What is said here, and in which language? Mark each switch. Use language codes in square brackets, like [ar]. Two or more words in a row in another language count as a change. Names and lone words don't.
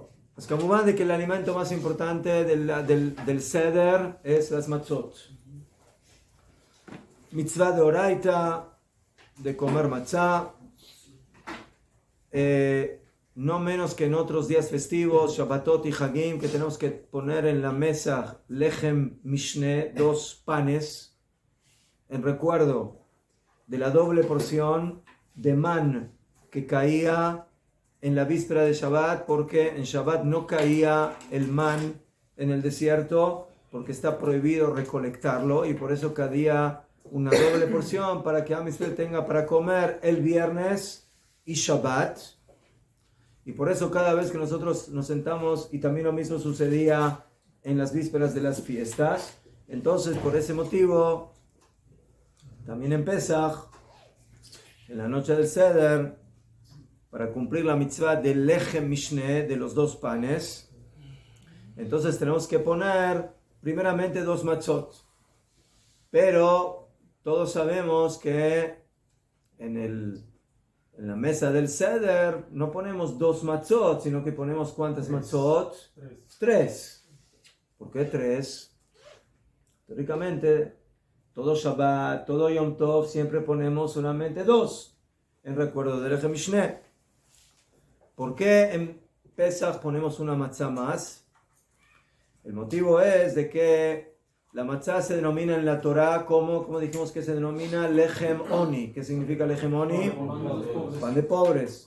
[es] Pues como van de que el alimento más importante del Seder es las matzot. [he] מצוה דאורייתא, [es] de comer matzá. No menos que en otros días festivos, Shabbatot y Hagim, que tenemos que poner en la mesa [he] לחם משנה, [es] 2 panes, en recuerdo de la doble porción de man que caía en la víspera de Shabbat, porque en Shabbat no caía el man en el desierto, porque está prohibido recolectarlo, y por eso caía una doble porción para que Am Israel tenga para comer el viernes y Shabbat. Y por eso cada vez que nosotros nos sentamos, y también lo mismo sucedía en las vísperas de las fiestas, entonces por ese motivo, también en Pesach, en la noche del Seder, para cumplir la mitzvah del [he] לחם משנה, [es] de los 2 panes, entonces tenemos que poner primeramente 2 matzot. Pero todos sabemos que en la mesa del Seder no ponemos 2 matzot, sino que ponemos ¿cuántas matzot? 3. ¿Por qué 3? Teóricamente, todo Shabbat, todo [he] יום טוב, [es] siempre ponemos solamente 2, en recuerdo del [he] לחם משנה. [es] ¿Por qué en Pesach ponemos una matzá más? El motivo es de que la matzá se denomina en la Torá como dijimos que se denomina [he] לחם עוני. [es] ¿Qué significa [he] לחם עוני? [es] Pan de pobres.